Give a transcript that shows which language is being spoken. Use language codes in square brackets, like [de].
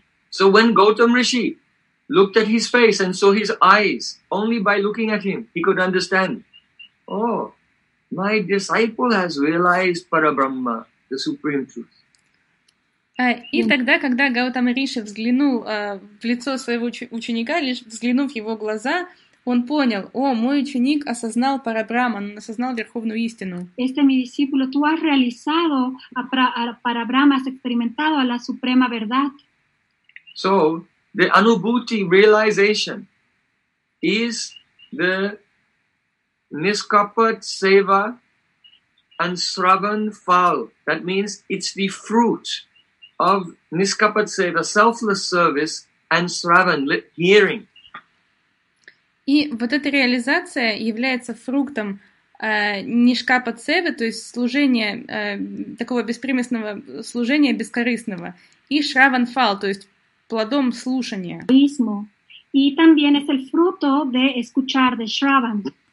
[en] So when Gautama Rishi looked at his face and saw his eyes, only by looking at him, he could understand, oh, my disciple has realized Parabrahma, the supreme truth. [ru] И тогда, когда Гаутама Риши взглянул в лицо своего ученика, лишь взглянув в его глаза, он понял, о, мой ученик осознал Парабрама, он осознал Верховную Истину. [es] Este mi discípulo, tú has realizado a Parabrahma, has experimentado a la Suprema Verdad. [en] So, the Anubhuti realization is the Niskapat Seva and Sravan Phal. That means it's the fruit of Niskapat Seva, selfless service and Sravan, hearing. [ru] И вот эта реализация является фруктом нишкапа-цевы, то есть служения, такого беспримесного служения, бескорыстного, и шраванфал, то есть плодом слушания. [es] И también es el fruto de escuchar de шраван.